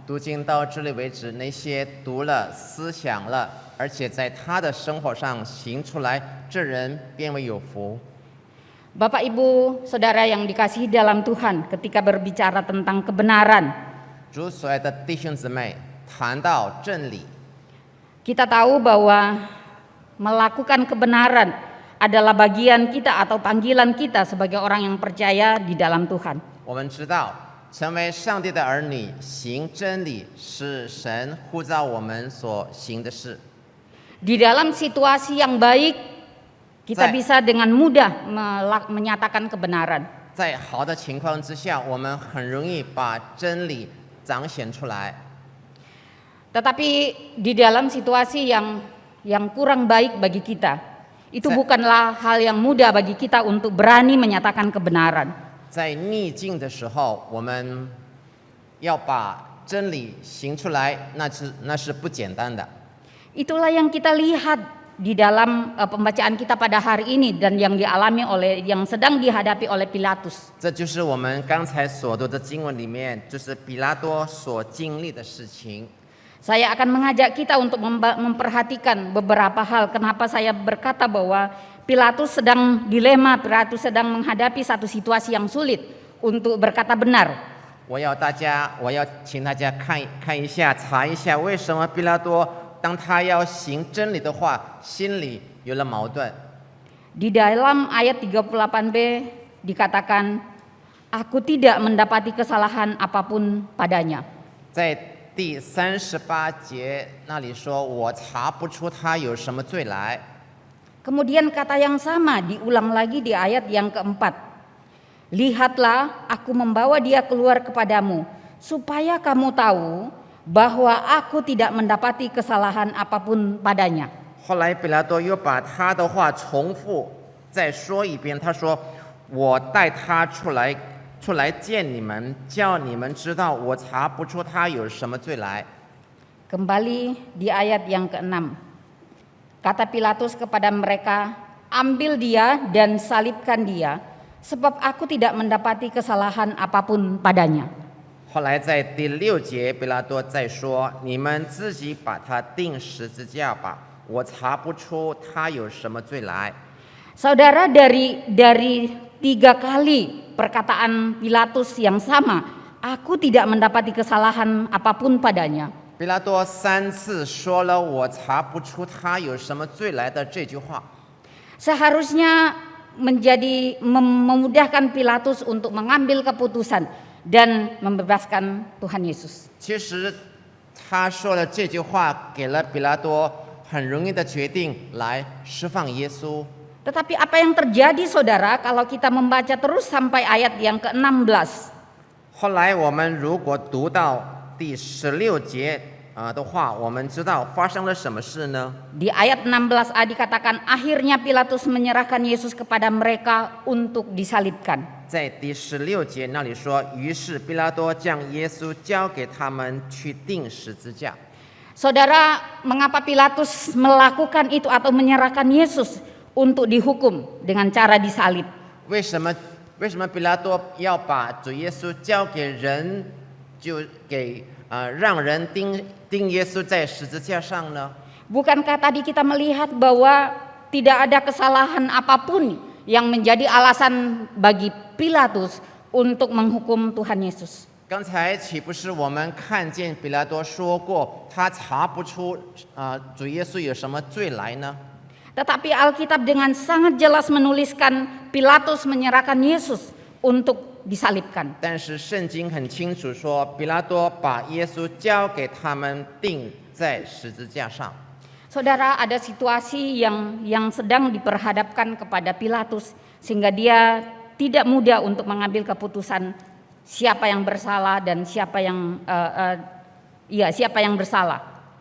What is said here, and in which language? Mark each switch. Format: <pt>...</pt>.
<zh>读经到这里为止，那些读了、思想了，而且在他的生活上行出来，这人便为有福。</zh> <id>Bapak Ibu Saudara yang dikasihi dalam Tuhan, ketika berbicara tentang kebenaran,</id> <zh>主所爱的弟兄姊妹，谈到真理，</zh> <id>kita tahu bahwa melakukan kebenaran adalah bagian kita atau panggilan kita sebagai orang yang percaya di dalam Tuhan.</id> <zh>我们知道，成为上帝的儿女，行真理是神呼召我们所行的事。</zh> <id>Di dalam situasi yang baik, kita bisa dengan mudah menyatakan kebenaran.</id> <zh>在好的情况之下，我们很容易把真理彰显出来。</zh> <id>Tetapi di dalam situasi yang kurang baik bagi kita, itu bukanlah hal yang mudah bagi kita untuk berani menyatakan kebenaran.</id> <zh>在逆境的时候，我们要把真理行出来，那是不简单的。</zh> <id>Itulah yang kita lihat di dalam pembacaan kita pada hari ini dan yang sedang dihadapi oleh Pilatus.</id> <zh>这就是我们刚才所读的经文里面，就是比拉多所经历的事情。</zh> <id>Saya akan mengajak kita untuk memperhatikan beberapa hal. Kenapa saya berkata bahwa Pilatus sedang dilema, Pilatus sedang menghadapi satu situasi yang sulit untuk berkata benar.</id> <zh>我要请大家看一下，查一下为什么比拉多当他要行真理的话，心里有了矛盾。</zh> <id>Di dalam ayat 38b dikatakan, aku tidak mendapati kesalahan apapun padanya.</id> <zh>在第38节那里说，我查不出他有什么罪来。</zh> <id>Kemudian kata yang sama diulang lagi di ayat yang keempat. Lihatlah, aku membawa dia keluar kepadamu, supaya kamu tahu bahwa aku tidak mendapati kesalahan apapun padanya.</id> <zh>后来比拉多又把他的话重复再说一遍，他说：“我带他出来见你们，叫你们知道我查不出他有什么罪来。”</zh> <id>Kembali di ayat yang ke-6. Kata Pilatus kepada mereka, ambil dia dan salibkan dia, sebab aku tidak mendapati kesalahan apapun padanya.</id> <zh>后来在第6节，比拉多再说：“你们自己把他钉十字架吧，我查不出他有什么罪来。”</zh> <id>Saudara, dari 3 kali perkataan Pilatus yang sama, aku tidak mendapati kesalahan apapun padanya.</id> <zh>比拉多3次说了“我查不出他有什么罪来”的这句话，</zh> <id>Seharusnya memudahkan Pilatus untuk mengambil keputusan dan membebaskan Tuhan Yesus.</id> <zh>其实他说了这句话，给了比拉多很容易的决定来释放耶稣。</zh> <id>Tetapi apa yang terjadi, saudara, kalau kita membaca terus sampai ayat yang ke-16?</id> <zh>后来我们如果读到第16节的话，我们知道发生了什么事呢？</zh> <id>Di ayat 16a dikatakan, akhirnya Pilatus menyerahkan Yesus kepada mereka untuk disalibkan.</id> <zh>在第16节那里说，于是比拉多将耶稣交给他们去钉十字架。</zh> <id>Saudara, mengapa Pilatus melakukan itu atau menyerahkan Yesus untuk dihukum dengan cara disalib?</id> <zh>为什么比拉多要把主耶稣交给人，就让人钉耶稣在十字架上呢？</zh> <id>Bukankah tadi kita melihat bahwa tidak ada kesalahan apapun yang menjadi alasan bagi Pilatus untuk menghukum Tuhan Yesus?</id> <zh>刚才岂不是我们看见比拉多说过，他查不出主耶稣有什么罪来呢？</zh> <id>Tetapi Alkitab dengan sangat jelas menuliskan Pilatus menyerahkan Yesus untuk disalibkan.</id> <zh>但是圣经很清楚说，比拉多把耶稣交给他们钉在十字架上。</zh> <id>Saudara, ada situasi yang sedang diperhadapkan kepada Pilatus sehingga dia tidak mudah untuk mengambil keputusan siapa yang bersalah dan siapa yang bersalah.</id>